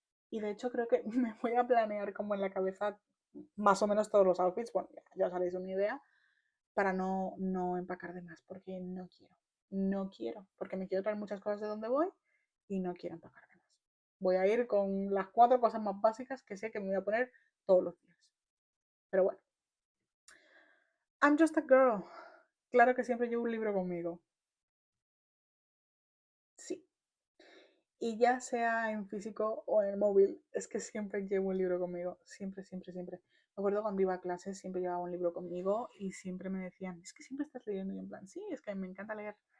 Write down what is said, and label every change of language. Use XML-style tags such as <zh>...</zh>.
<es>Y de hecho creo que me voy a planear como en la cabeza más o menos todos los outfits, bueno, ya os haréis una idea, para no empacar de más, porque no quiero. No quiero, porque me quiero traer muchas cosas de donde voy y no quiero empacar de más. Voy a ir con las 4 cosas más básicas que sé que me voy a poner todos los días. Pero bueno,</es> <en>I'm just a girl.</en> <es>Claro que siempre llevo un libro conmigo. Sí. Y ya sea en físico o en el móvil, es que siempre llevo un libro conmigo. Siempre, siempre, siempre. Me acuerdo cuando iba a clases, siempre llevaba un libro conmigo y siempre me decían, es que siempre estás leyendo. Y en plan, sí, es que me encanta leer.</es>